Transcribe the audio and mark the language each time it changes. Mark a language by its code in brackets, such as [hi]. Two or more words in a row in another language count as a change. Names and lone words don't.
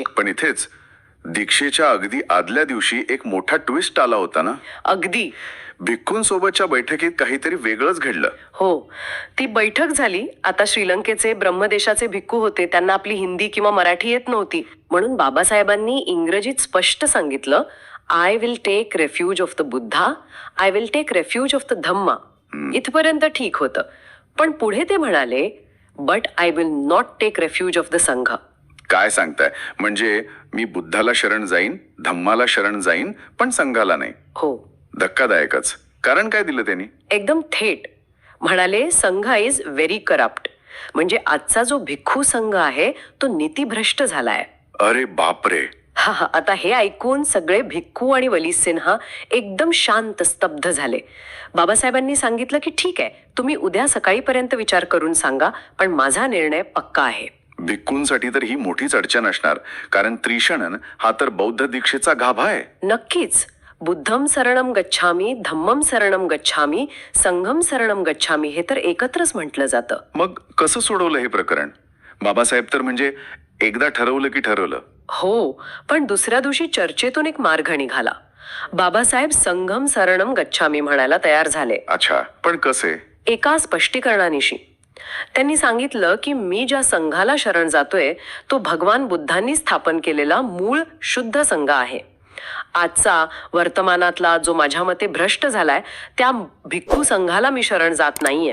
[mr] पण इथेच दीक्षेच्या अगदी आदल्या दिवशी एक मोठा ट्विस्ट आला होता ना. अगदी. भिक्खूंसोबतच्या बैठकीत काहीतरी वेगळंच घडलं. हो, ती बैठक झाली. आता श्रीलंकेचे ब्रह्मदेशाचे भिक्खू होते, त्यांना आपली हिंदी किंवा मराठी येत नव्हती, म्हणून बाबासाहेबांनी इंग्रजीत स्पष्ट सांगितलं, [en] I will take refuge of the Buddha, I will take refuge of the Dhamma. [mr] इथपर्यंत ठीक होतं, पण पुढे ते म्हणाले, [en] But I will not take refuge of the Sangha. [mr] काय सांगताय? म्हणजे मी बुद्धाला शरण जाईन, धम्माला शरण जाईन, पण संघाला नाही. हो, धक्कादायकच. कारण काय दिलं त्यांनी? एकदम थेट म्हणाले, [en] Sangha is very corrupt. [mr] म्हणजे आजचा जो भिक्खू संघ आहे तो नीतिभ्रष्ट झालाय. अरे बापरे. हा, आता हे ऐकून सगळे भिक्खू आणि वली सिन्हा एकदम शांत स्तब्ध झाले. बाबासाहेबांनी सांगितलं की ठीक आहे, तुम्ही उद्या सकाळीपर्यंत विचार करून सांगा, पण माझा निर्णय पक्का आहे. भिक्खूंसाठी तर ही मोठीच अडचण असणार, कारण त्रिशणन हा तर बौद्ध दीक्षेचा गाभा आहे. नक्कीच. [pi] बुद्धम शरणम गच्छामी, धम्मम शरणम गच्छामी, संघम शरणम गच्छामी हे तर एकत्रच म्हटलं जातं. [mr] मग कसं सोडवलं हे प्रकरण? बाबासाहेब तर म्हणजे एकदा ठरवलं की ठरवलं. हो, पण दुसऱ्या दिवशी चर्चेतून एक मार्ग निघाला. बाबासाहेब [pi] संघम शरणम गच्छामी [mr] म्हणायला तयार झाले. अच्छा, पण कसे? एका स्पष्टीकरणानिशी. त्यांनी सांगितलं की मी ज्या संघाला शरण जातोय तो भगवान बुद्धांनी स्थापन केलेला मूळ शुद्ध संघ आहे. आजचा वर्तमानातला जो माझ्या मते भ्रष्ट झालाय त्या भिक्खू संघाला मी शरण जात नाहीये.